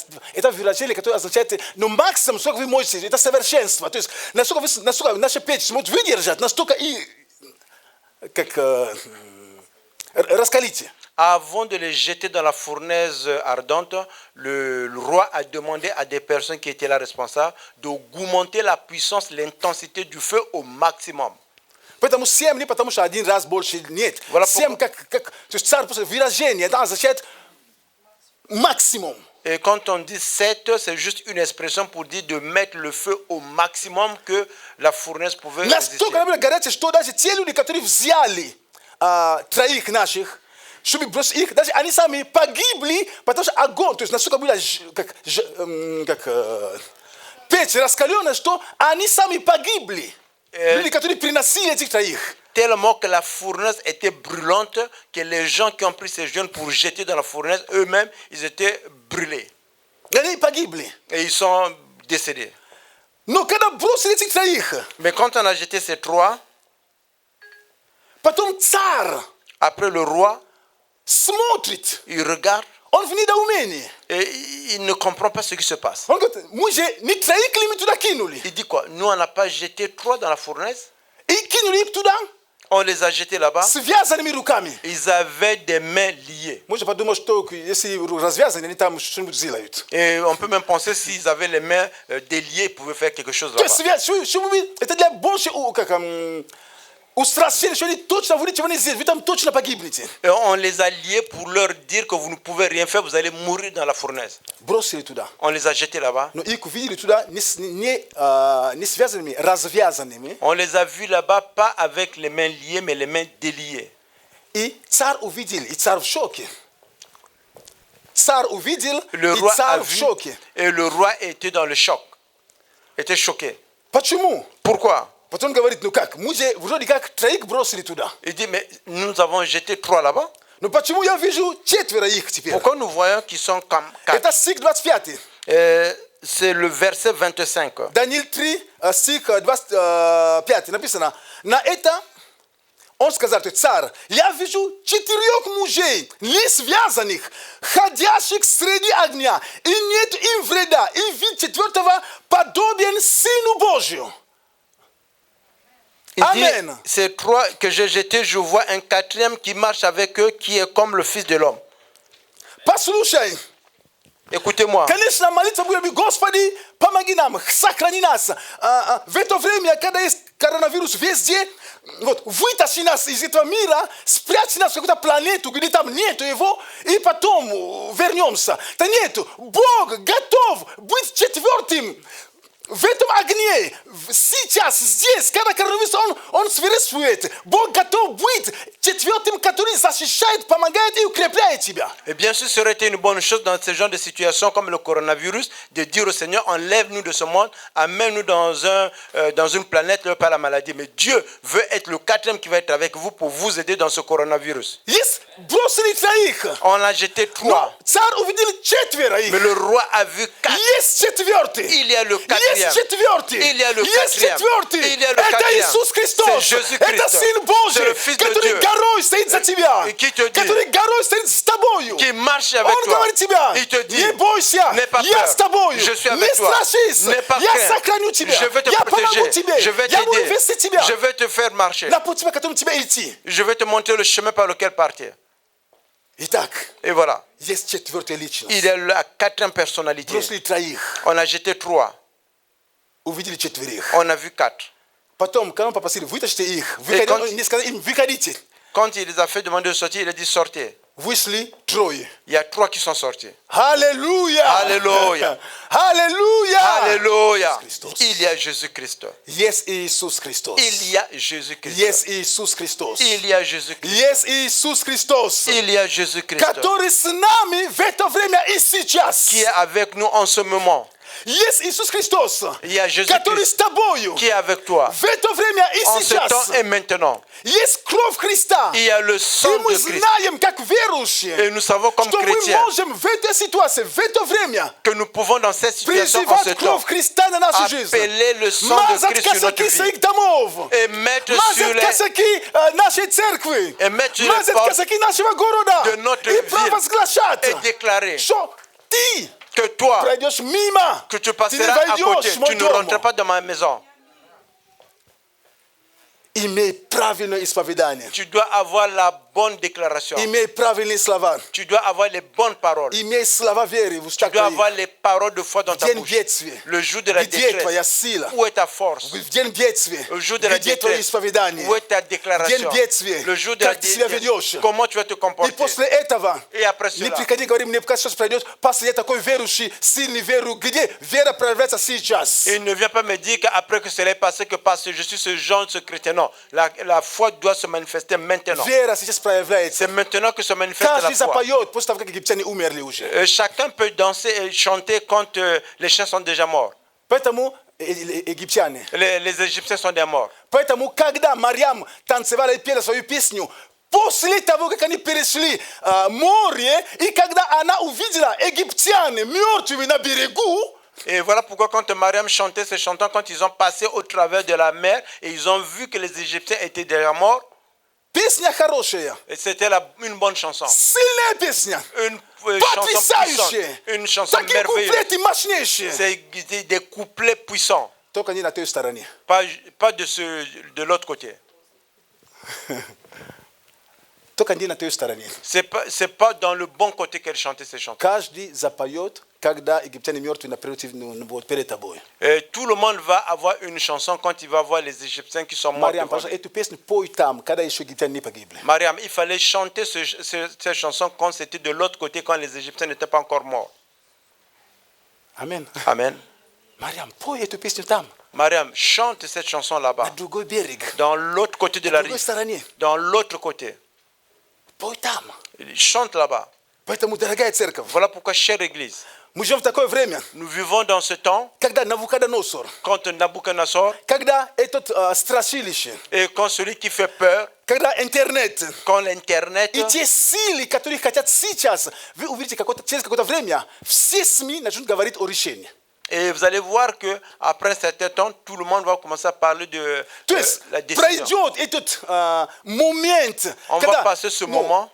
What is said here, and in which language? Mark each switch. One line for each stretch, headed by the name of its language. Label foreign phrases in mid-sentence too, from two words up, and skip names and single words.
Russian: Это выражение, которое означает, но максимум, сколько вы можете, это совершенство. То есть, насколько наша печь сможет выдержать, настолько и как раскалите.
French: Avant de les jeter dans la fournaise ardente, le roi a demandé à des personnes qui étaient là responsables d'augmenter la puissance, l'intensité du feu au maximum.
Russian: Поэтому 7 не потому что 1 раз больше нет.
French: Voilà
Russian: 7 как то есть царь просто выражение, это означает максимум.
French: Et quand on dit 7, c'est juste une expression pour dire de mettre le feu au maximum que la fournaise pouvait résister.
Russian: Настолько было горячее, что даже те люди, которые взяли троих наших, чтобы бросить их, даже они сами погибли, потому что огонь, то есть настолько было как печь раскаленная, что они сами погибли. Люди, которые приносили этих троих.
French: Tellement que la fournaise était brûlante que les gens qui ont pris ces jeunes pour jeter dans la fournaise, eux-mêmes, ils étaient brûlés.
Russian: Они погибли.
French: Et ils sont décédés.
Russian: Но когда бросили этих троих,
French: Mais quand on a jeté ces trois,
Russian: потом царь
French: après le roi,
Russian: смотрит,
French: il regarde
Russian: он в недоумении.
French: et il ne comprend pas ce qui se passe.
Russian: Он говорит, мы же не троих ли мы туда кинули?
French: Il dit quoi? Nous, on n'a pas jeté trois dans la fournaise?
Russian: И кинули их туда
French: On les a jetés là-bas.
Russian: связанными руками.
French: Ils avaient des mains liées.
Russian: Можно подумать, что если развязаны, они там что-нибудь сделают.
French: Et on peut même penser s'ils avaient les mains déliées, ils pouvaient faire quelque chose
Russian: То есть
French: là-bas.
Russian: это для больше устрашения, что они точно вы ничего не сделаете, вы там точно погибнете.
French: Et on les a liés pour leur dire que vous ne pouvez rien faire, vous allez mourir dans la fournaise.
Russian: Бросили туда.
French: On les a jetés là-bas.
Russian: Но их увидели туда не связанными, развязанными.
French: On les a vus là-bas, pas avec les mains liées, mais les mains déliées.
Russian: И царь увидел, и царь в шоке. Царь увидел,
French: Le
Russian: и
French: roi a
Russian: царь в
French: vu
Russian: шоке.
French: et le roi était dans le choc. Était choqué.
Russian: Почему?
French: Pourquoi?
Russian: Потом говорит, ну как, мы же вроде как троих бросили туда.
French: Il dit, mais nous avons jeté trois là-bas.
Russian: Но почему я вижу 4 их теперь?
French: Pourquoi nous voyons qu'ils sont comme quatre?
Russian: Это стих 25.
French: C'est le verset 25.
Russian: Даниил 3, стих 25 написано. На это он сказал, то есть царь, я вижу 4 мужей, не связанных, ходящих среди огня, и нет им вреда, и вид 4 подобен Сыну Божию.
French: Il dit, Amen. ces trois que j'ai jetés, je vois un quatrième qui marche avec eux, qui est comme le Fils de l'homme.
Russian: Послушай,
French: Écoutez-moi.
Russian: конечно, молиться будем, Господи, помоги нам, сохрани нас. В это время, когда есть коронавирус везде, вот, вытащи нас из этого мира, спрячь нас в какую-то планету, где там нету его, и потом вернемся. Да нету. Бог готов быть 4 в этом огне, сейчас, здесь, когда коронавирус, он свирепствует. Бог готов быть 4, который защищает, помогает и укрепляет тебя.
French: Et bien sûr, ça aurait été une bonne chose dans ce genre de situation comme le coronavirus, de dire au Seigneur, enlève-nous de ce monde, amène-nous dans une planète par la maladie. Mais Dieu veut être le 4e qui va être avec vous pour vous aider dans ce coronavirus.
Russian: Есть бросили троих.
French: On a jeté 3.
Russian: Царь увидел 4 их.
French: Mais le roi a vu 4.
Russian: Есть 4.
French: Il y a le 4e.
Russian: Есть 4.
French: Il y a le
Russian: Есть
French: 4e.
Russian: 4.
French: Il y a le
Russian: Это
French: 4e.
Russian: Иисус Христос.
French: C'est Jésus-Christ.
Russian: Это Сын
French: C'est
Russian: Божий,
French: le Fils de
Russian: который
French: Dieu.
Russian: горой стоит за тебя.
French: Et qui te dit,
Russian: Который горой стоит с тобою.
French: qui marche avec
Russian: Он
French: toi.
Russian: говорит тебе,
French: Il te dit,
Russian: не бойся,
French: n'aie pas
Russian: я
French: peur.
Russian: с тобою.
French: Je suis
Russian: Не
French: avec toi.
Russian: страшись,
French: N'aie pas
Russian: я
French: crainte.
Russian: сохраню тебя.
French: Je vais te
Russian: Я помогу
French: protéger.
Russian: тебе.
French: Je vais
Russian: Я буду
French: t'aider.
Russian: вести тебя
French: Je vais te faire marcher.
Russian: на пути, по которому тебе идти.
French: Je vais te montrer le chemin par lequel partir.
Russian: Итак,
French: Et voilà.
Russian: есть 4 личность.
French: Il est la 4e personnalité.
Russian: Бросили троих,
French: On a jeté 3.
Russian: увидели 4.
French: On a vu 4.
Russian: Потом, когда он попросили, вытащите их,
French: quand-
Russian: он не сказал им, выходите.
French: Quand il les a fait demander de sortir, il a dit sortez.
Russian: Вышли 3.
French: Il y a 3 qui sont sortis.
Russian: Аллилуйя! Аллилуйя! Аллилуйя!
French: Alléluia.
Russian: Christos.
French: Il y a Jésus-Christ.
Russian: Есть Иисус Христос.
French: Il y a Jésus-Christ.
Russian: Есть Иисус Христос.
French: Il y a Jésus-Christ.
Russian: Есть Иисус Христос,
French: Il y a Jésus-Christ
Russian: который с нами в это время и сейчас.
French: qui est avec nous en ce moment.
Russian: Есть Иисус Христос,
French: Il y a Jésus
Russian: который с тобою
French: qui est avec toi
Russian: в это время и
French: en ce temps
Russian: сейчас.
French: et maintenant.
Russian: Есть кровь Христа.
French: Il y a le
Russian: И
French: sang
Russian: мы
French: de Christ.
Russian: знаем, как верующие,
French: Et nous savons comme
Russian: что мы
French: chrétiens
Russian: можем в этой ситуации, в это время
French: que nous pouvons dans cette situation, en ce
Russian: призывать
French: temps,
Russian: кровь Христа на нашу жизнь.
French: appeler le sang de
Russian: Мазать
French: Christ sur notre
Russian: косяки
French: vie
Russian: своих домов.
French: et mettre sur
Russian: Мазать
French: les
Russian: косяки нашей церкви.
French: et mettre sur les
Russian: Мазать
French: portes
Russian: косяки нашего города.
French: de notre
Russian: И
French: ville
Russian: провозглашать,
French: et déclarer
Russian: что ты
French: que toi,
Russian: пройдешь мимо.
French: que tu
Russian: Ты не
French: passeras à côté,
Russian: войдешь в мой
French: tu ne
Russian: дом.
French: rentres pas dans ma maison.
Russian: Имей правильное исповедание.
French: Tu dois avoir la bonne déclaration.
Russian: Имей правильные слова.
French: Tu dois avoir les bonnes paroles.
Russian: Имей слова веры в
French: Tu
Russian: устах
French: dois
Russian: твоих.
French: avoir les paroles de foi dans
Russian: В
French: ta
Russian: день
French: bouche.
Russian: бедствия.
French: Le jour de la
Russian: Где твоя
French: détresse,
Russian: сила?
French: où est ta force?
Russian: В день бедствия.
French: Le jour de la
Russian: Где твое
French: détresse,
Russian: исповедание?
French: où est ta
Russian: В день
French: déclaration?
Russian: бедствия.
French: Le jour de la
Russian: Как ты себя
French: détresse,
Russian: ведешь?
French: comment tu vas te
Russian: И
French: comporter?
Russian: после этого
French: Et après
Russian: не
French: cela,
Russian: приходи, говори, мне кажется, что пройдет. Пастор, я такой верующий, сильный веру. Где вера проявляется сейчас?
French: il ne vient pas me dire qu'après que cela est passé, que parce que je suis ce genre de chrétien. Non, la foi doit se manifester maintenant.
Russian: Вера сейчас проявляется.
French: C'est maintenant que se manifeste
Russian: Каждый
French: la foi.
Russian: запоет после того, как египтяне умерли уже.
French: Chacun peut danser et chanter quand les chiens sont déjà morts.
Russian: Поэтому египтяне.
French: Les Égyptiens sont déjà morts.
Russian: Поэтому, когда Марьям танцевала и пела свою песню, после того, как они перешли море, и когда она увидела египтян мертвыми на берегу,
French: Et voilà pourquoi quand Mariam chantait ces chantants, quand ils ont passé au travers de la mer et ils ont vu que les Égyptiens étaient déjà morts,
Russian: песня хорошая,
French: et c'était une bonne chanson.
Russian: сильная песня,
French: Une chanson puissante,
Russian: потрясающая,
French: une chanson
Russian: такие
French: merveilleuse.
Russian: куплеты мощнейшие.
French: C'est des couplets puissants,
Russian: Только не на той стороне.
French: pas de l'autre côté.
Russian: Только не на той стороне.
French: C'est pas dans le bon côté qu'elle chantait ces chants.
Russian: Каждый запоет, когда египтяне мертвые перед тобой.
French: Et tout le monde va avoir une chanson quand il va voir les Égyptiens qui sont morts.
Russian: Марьям,
French: devant
Russian: пожалуйста,
French: lui.
Russian: эту песню пой там, когда еще египтяне не погибли.
French: Mariam, il fallait chanter cette chanson quand c'était de l'autre côté, quand les Égyptiens n'étaient pas encore morts.
Russian: Амин.
French: Amen.
Russian: Марьям, пой эту песню там,
French: Mariam, chante cette chanson
Russian: на
French: là-bas,
Russian: другой берег,
French: dans l'autre côté de
Russian: на
French: la
Russian: другой
French: rive,
Russian: стороне.
French: dans l'autre côté.
Russian: Пой там.
French: Chante là-bas.
Russian: Поэтому, дорогая церковь,
French: Voilà pourquoi, chère Église,
Russian: мы живем в такое время,
French: nous vivons dans ce temps,
Russian: когда Навуходоносор,
French: quand Nabucodonosor,
Russian: когда этот страшилище,
French: et quand celui qui fait peur,
Russian: когда интернет,
French: quand l'Internet,
Russian: и те силы, которые хотят сейчас, вы увидите через какое-то время, все СМИ начнут говорить о решении.
French: et vous allez voir qu'après un certain temps, tout le monde va commencer à parler de
Russian: То есть
French: la décision.
Russian: пройдет этот момент,
French: On va passer ce moment,